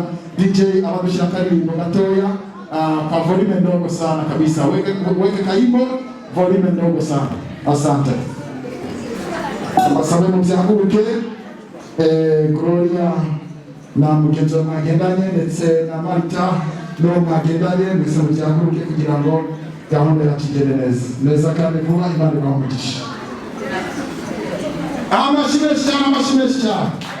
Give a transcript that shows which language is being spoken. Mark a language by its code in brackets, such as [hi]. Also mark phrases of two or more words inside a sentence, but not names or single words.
[sw] DJ [rw] abadushyira akaririmbo gatoya [sw] kwa volume ndogo sana kabisa, weke kaimbo volume ndogo sana. Asante. [rw] Abasabe mubyaguruke, Gloria na mugenzi wa mwagendanye ndetse na Marita no mwagendanye, mwese mubyaguruke kugira ngo gahunda yakigende neza kandi vuba. Imana ibamugisha. Amashimwe cyane.